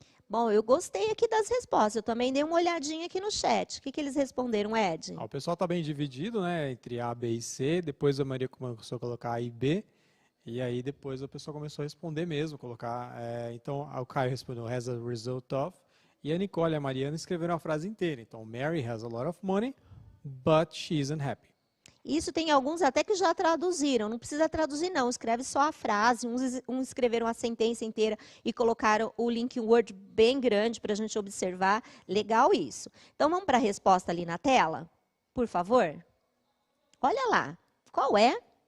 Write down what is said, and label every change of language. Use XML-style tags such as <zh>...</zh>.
<pt>Bom, eu gostei aqui das respostas. Eu também dei uma olhadinha aqui no chat. O que eles responderam, Ed? O pessoal está bem dividido, né, entre A, B e C. Depois a Maria começou a colocar A e B. E aí depois o pessoal começou a responder mesmo, colocar. Então o Caio respondeu</pt> <en>as a result of.</en> <pt>E a Nicole e a Mariana escreveram a frase inteira.</pt> <en>Então, Mary has a lot of money, but she isn't happy.</en> <pt>Isso tem alguns até que já traduziram. Não precisa traduzir, não. Escreve só a frase. Uns escreveram a sentença inteira e colocaram o link word bem grande para a gente observar. Legal isso. Então, vamos para a resposta ali na tela? Por favor. Olha lá. Qual é?</pt>